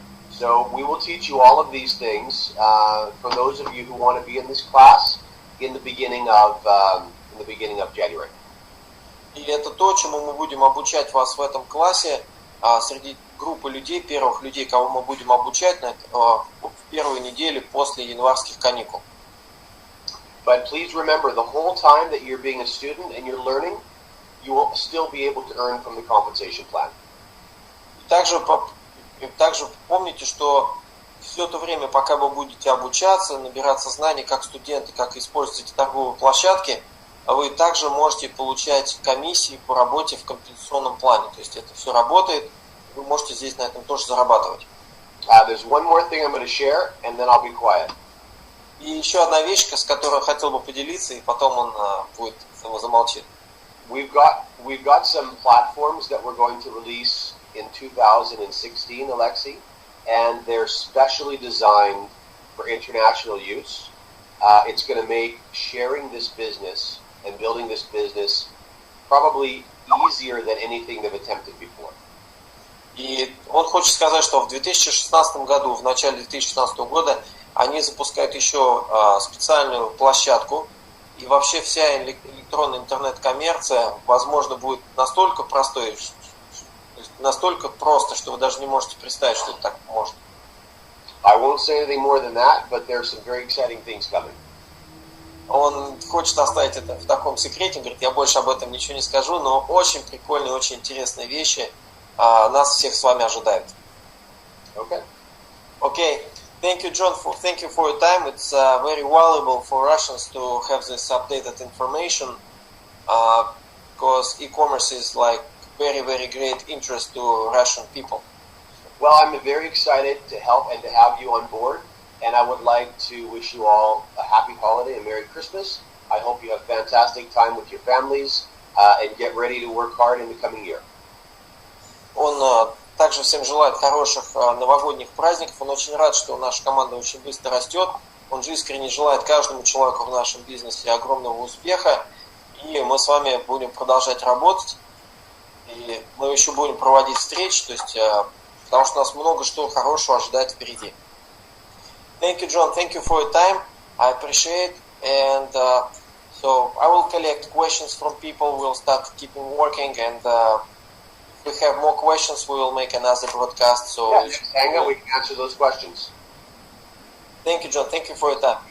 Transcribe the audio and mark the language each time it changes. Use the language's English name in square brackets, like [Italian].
[English] So we will teach you all of these things for those of you who want to be in this class in the beginning of January. [Russian] И это то, чему мы будем обучать вас в этом классе среди группы людей, первых людей, кого мы будем обучать в первую неделю после январских каникул. [English] But please remember, the whole time that you're being a student and you're learning, you will still be able to earn from the compensation plan. [Russian] Также помните, что все это время, пока вы будете обучаться, набираться знаний как студенты, как использовать эти торговые площадки, вы также можете получать комиссии по работе в компенсационном плане. То есть это все работает, вы можете здесь на этом тоже зарабатывать. [English] There's one more thing I'm going to share, and then I'll be quiet. [Russian] И еще одна вещь, с которой я хотел бы поделиться, и потом он будет замолчит. [English] We've got some platforms that we're going to release in 2016, Alexi, and they're specially designed for international use. It's going to make sharing this business and building this business probably easier than anything they've attempted before. [Russian] И он хочет сказать, что в 2016 году, в начале 2016 года, они запускают еще специальную площадку, и вообще вся электронная интернет-коммерция, возможно, будет настолько простой, настолько просто, что вы даже не можете представить, что это так может. [English] I won't say anything more than that, but there are some very exciting things coming. [Russian] Он хочет оставить это в таком секрете, говорит, я больше об этом ничего не скажу, но очень прикольные, очень интересные вещи нас всех с вами ожидают. [English] Okay. Thank you, John. Thank you for your time. It's very valuable for Russians to have this updated information because e-commerce is like very, very great interest to Russian people. Well, I'm very excited to help and to have you on board, and I would like to wish you all a happy holiday and Merry Christmas. I hope you have fantastic time with your families and get ready to work hard in the coming year. [Russian] Он также всем желает хороших новогодних праздников. Он очень рад, что наша команда очень быстро растет. Он же искренне желает каждому человеку в нашем бизнесе огромного успеха. И мы с вами будем продолжать работать. И мы еще будем проводить встречи, то есть, потому что нас много что хорошего ожидает впереди. [English] Thank you, John. Thank you for your time. I appreciate. And so I will collect questions from people. We'll start keeping working and if we have more questions, we will make another broadcast. So hang on, we can answer those questions. Thank you, John. Thank you for your time.